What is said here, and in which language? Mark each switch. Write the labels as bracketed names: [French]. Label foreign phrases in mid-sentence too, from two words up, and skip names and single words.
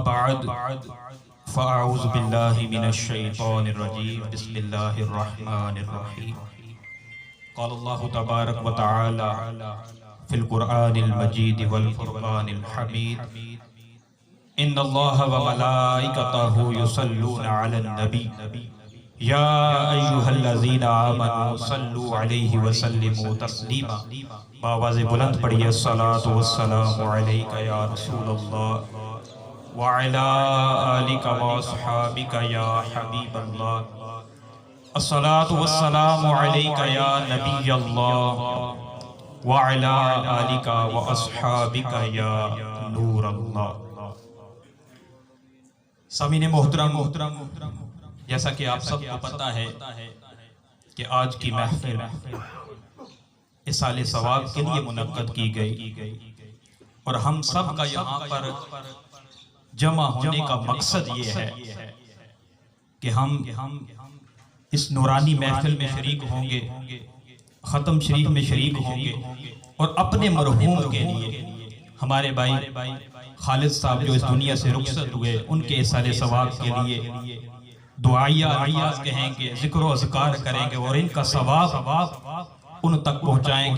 [Arabic] بعد فأعوذ بالله من الشيطان الرجيم بسم الله الرحمن الرحيم قال الله تبارك وتعالى في القرآن المجيد والفرقان الحميد إن الله وملائكته يصلون على النبي يا أيها الذين آمنوا صلوا عليه وسلموا تسليما. [Urdu] باآوازِ بلند پڑھیے [Arabic] الصلاة والسلام عليك يا رسول الله وعلى آلك وأصحابك يا حبيب الله. الصلاة والسلام عليك يا نبي الله وعلى آلك وأصحابك يا نور الله. [Urdu] سامعینِ محترم جیسا کہ آپ سب کو پتا ہے کہ آج کی محفل ایصالِ ثواب کے لیے منعقد کی گئی اور ہم سب کا یہاں پر جمع ہونے کا مقصد یہ ہے کہ ہم اس نورانی محفل میں شریک ہوں گے، ختم شریف میں شریک ہوں گے اور اپنے مرحوم کے لیے ہمارے بھائی خالد صاحب جو اس دنیا سے رخصت ہوئے ان کے ایصالِ ثواب کے لیے دعائیہ الفاظ کہیں گے، ذکر و اذکار کریں گے اور ان کا ثواب ان تک پہنچائیں گے.